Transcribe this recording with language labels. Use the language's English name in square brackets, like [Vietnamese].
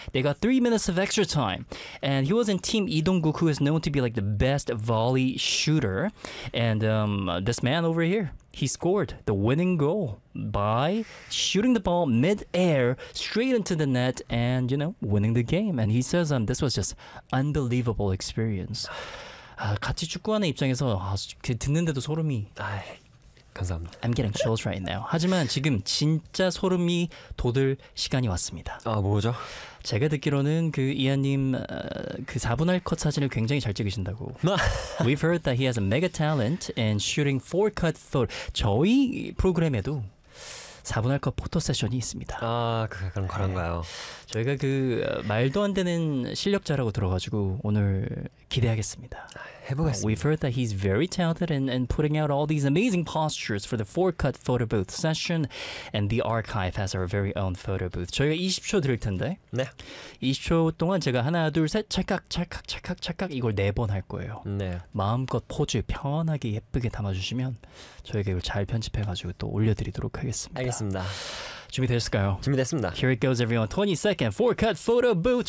[English] They got 3 minutes of extra time, and he was in Team 이동국, who is known to be like the best volley shooter. And this man over here, he scored the winning goal by shooting the ball mid-air straight into the net and, you know, winning the game. And he says this was just unbelievable experience. [Korean] 아, 같이 축구하는 입장에서 아, 듣는데도 소름이. 아, 감사합니다. [English] I'm getting chills right now. [Korean] 하지만 지금 진짜 소름이 돋을 시간이 왔습니다. 아, 뭐죠? 제가 듣기로는 그 이한님 그 4분할 컷 사진을 굉장히 잘 찍으신다고. [English] We've heard that he has a mega talent in shooting 4-cut photo. [Korean] 저희 프로그램에도 4분할 컷 포토 세션이 있습니다. 아, 그런 거란가요? 저희가 그 말도 안 되는 실력자라고 들어가지고 오늘 기대하겠습니다. 해보겠습니다. [English] We've heard that he's very talented in putting out all these amazing postures for the 4-cut photo booth session and the archive has our very own photo booth. [Korean] 저희가 20초 드릴 텐데 네. 20초 동안 제가 하나, 둘, 셋 찰칵, 찰칵, 찰칵, 찰칵 이걸 4번 할 거예요. 네. 마음껏 포즈 편하게 예쁘게 담아주시면 저희가 이걸 잘 편집해가지고 또 올려드리도록 하겠습니다. 알겠습니다. 준비되셨을까요? 준비됐습니다. [English] Here it goes, everyone. 20 seconds. 4-cut photo booth.